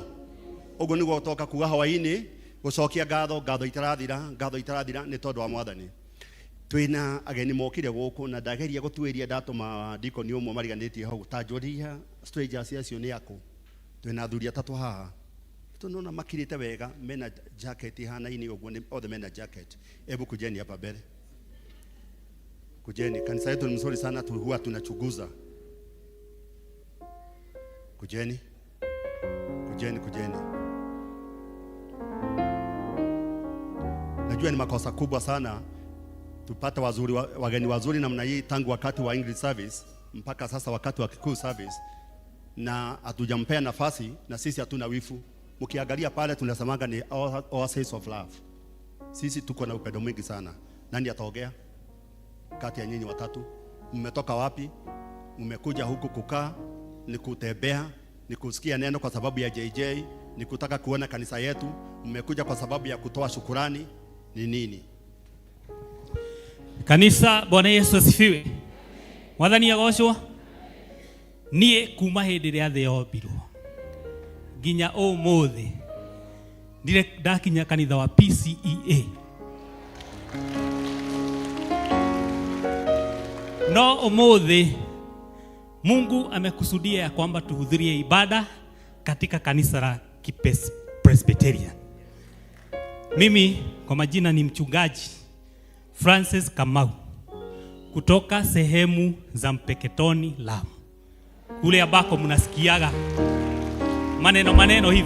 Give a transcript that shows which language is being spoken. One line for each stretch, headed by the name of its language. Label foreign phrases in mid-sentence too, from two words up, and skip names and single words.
Kikuyu: Ũguo nĩguo toka kuga hwaĩ-inĩ gucokia ngatho itarathira nĩ tondũ wa Mwathani. Twina ageni mokire guku na ndageria gutuiria ndatuma dikoni umwe mariganitie hau tanjuria strangers acio ni aku twina thuri atatu haha tunona makirite wega mena jacket hana-ini uguo ni othe mena jacket.
Swahili: Hebu kujeni hapa mbele, kujeni. Kanisa yetu ni mzuri sana, huwa tunachunguza. Kujeni. Najua ni makosa kubwa sana tupata wageni wazuri namna hii tangu wakati wa
English: English service
Swahili: mpaka sasa wakati wa
English: Kikuyu service,
Swahili: na hatujampea nafasi, na sisi hatuna wifu. Mkiangalia pale tunasemanga ni
English: oasis of love.
Swahili: Sisi tuko na upendo mwingi sana. Nani ataongea kati ya nyinyi watatu? Mmetoka wapi? Mmekuja huku kukaa, ni kutembea, ni kusikia neno kwa sababu ya JJ, ni kutaka kuona kanisa yetu? Mmekuja kwa sababu ya kutoa shukurani? Ni nini? Kanisa, Bwana Yesu asifiwe.
Kikuyu: Mwathani agoshwa. Nie kuma hindi ria thi yombirwo nginya umuthi ndire ndakinya kanitha wa PCEA. No umuthi
Swahili: Mungu amekusudia ya kwamba tuhudhurie ibada katika kanisa la Presbyterian. Mimi kwa majina ni mchungaji Francis Kamau kutoka sehemu za Mpeketoni, Lamu, kule ambako mnasikiaga maneno hivi.